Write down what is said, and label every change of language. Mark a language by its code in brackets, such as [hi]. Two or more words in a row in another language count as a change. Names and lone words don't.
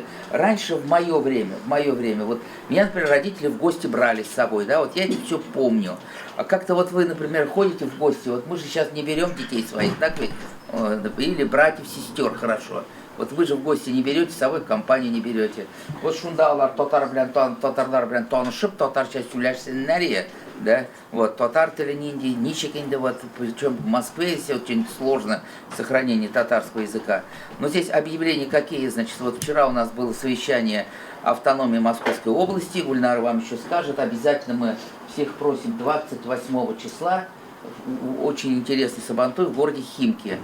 [ru] Раньше, в мое время, вот меня, например, родители в гости брали с собой, да, вот я не все помню. А как-то вот вы, например, ходите в гости, вот мы же сейчас не берем детей своих, так ведь? Или братьев, сестер, хорошо. Вот вы же в гости не берете, с собой компанию не берете. [tt] Вот шундалар, татарлар белән танышып, татарча сөйләшсеннәр, [ru] да, вот, [tt] татар телен инде, ничек инде, [ru] вот, причем в Москве здесь очень сложно сохранение татарского языка. Но здесь объявления какие, значит, вот вчера у нас было совещание автономии Московской области, Гульнара вам еще скажет, обязательно мы всех просим 28 числа, очень интересный сабантуй в городе Химки.